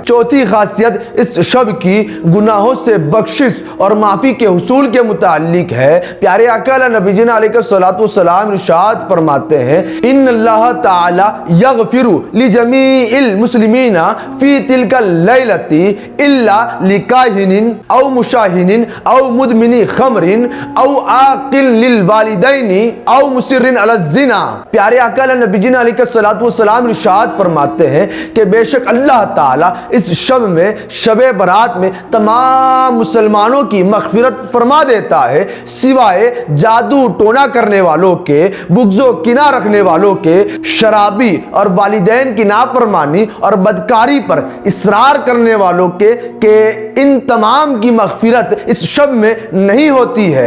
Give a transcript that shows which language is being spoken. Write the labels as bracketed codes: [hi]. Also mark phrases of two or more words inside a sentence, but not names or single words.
[ur] چوتھی خاصیت اس شب کی گناہوں سے بخشش اور معافی کے حصول کے متعلق ہے۔ پیارے آقا نبی جی [ar] علیہ الصلوۃ والسلام [ur] ارشاد فرماتے ہیں [ar] ان اللہ تعالی یغفر لجمیع المسلمین فی تلک اللیلۃ الا لکاہن او مشاہن او مدمن خمر او عاقل للوالدین او مصر علی الزنا۔ [ur] پیارے آقا نبی جی [ar] علیہ الصلوۃ والسلام [ur] ارشاد فرماتے ہیں کہ بے شک اللہ تعالیٰ اس شب میں شب برات میں تمام مسلمانوں کی مغفرت فرما دیتا ہے، سوائے جادو ٹونا کرنے والوں کے، بغض و کینہ رکھنے والوں کے، شرابی اور والدین کی نافرمانی اور بدکاری پر اصرار کرنے والوں کے، کہ ان تمام کی مغفرت اس شب میں نہیں ہوتی ہے۔